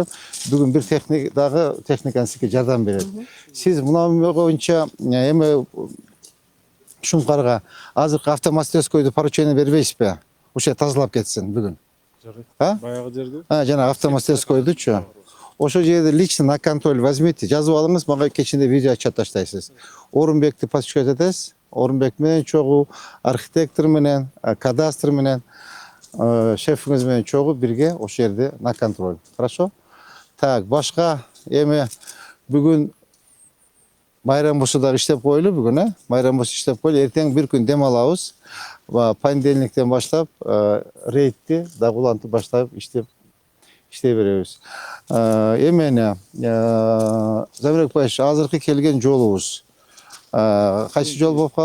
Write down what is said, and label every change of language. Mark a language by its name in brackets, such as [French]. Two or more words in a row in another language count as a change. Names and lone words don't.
[Kyrgyz] Бүгүн бир техниканы сизге жардам берет. Сиз мына боюнча эме Шумкарга азыркы автомастерскойду поручение бербейсизби? Ошо тазалап кетсин бүгүн. Баягы жерди? Жана автомастерскойдучу. Ошол жерде [Russian] лично на контроль возьмите, [Kyrgyz] жазып алыңыз, мага кечинде видео отчет таштайсыз. Орунбекти подключать этесиз. Орунбек менен чогуу, архитектор менен, кадастр менен, шефиңиз менен чогуу бирге ошол жерде [Russian] на контроль. Хорошо? Так, [Kyrgyz] башка эми бүгүн майрам болсо дагы иштеп коелу бүгүн, майрам болсо иштеп коелу. Эртең бир күн дем алабыз. Понедельниктен баштап рейдти дагы улантып баштап иштей беребиз. Эмне Замирбек Байыш, азыркы келген жолубуз кайсы жол болуп калды?